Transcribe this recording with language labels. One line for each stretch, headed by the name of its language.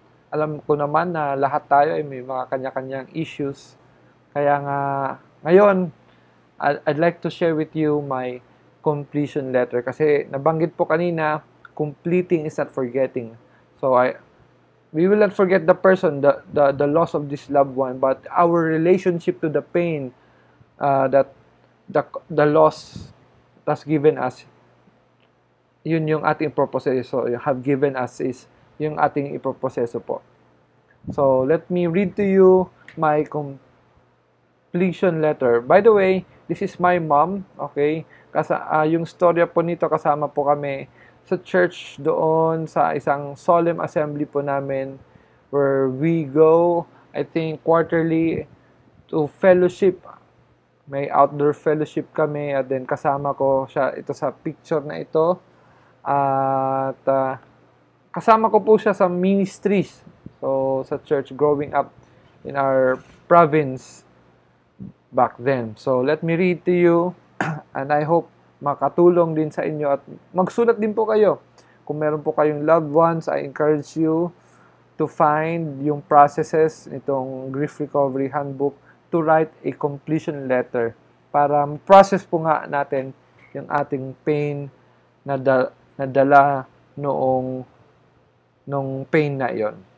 Filipino: Alam ko naman na lahat tayo ay may mga kanya-kanyang issues. Kaya nga, ngayon,
English: I'd like to share with you my completion letter.
Filipino: Kasi nabanggit po kanina,
English: completing is not forgetting. So, we will not forget the person, the loss of this loved one, but our relationship to the pain that the loss has given us,
Filipino: yun yung ating proseso,
English: have given us is
Filipino: yung ating iproproseso po.
English: So, let me read to you my completion letter. By the way, this is my mom, okay?
Filipino: Kasi yung storya po nito, kasama po kami sa church doon, sa isang solemn assembly po namin
English: where we go, I think, quarterly to fellowship.
Filipino: May outdoor fellowship kami at then kasama ko siya ito sa picture na ito. At kasama ko po siya sa ministries.
English: So, sa church growing up in our province back then. So, let me read to you and I hope
Filipino: makatulong din sa inyo at magsulat din po kayo. Kung meron po kayong loved ones,
English: I encourage you to find
Filipino: yung processes nitong Grief Recovery Handbook
English: to write a completion letter
Filipino: para process po nga natin yung ating pain na nadala nung pain na yon.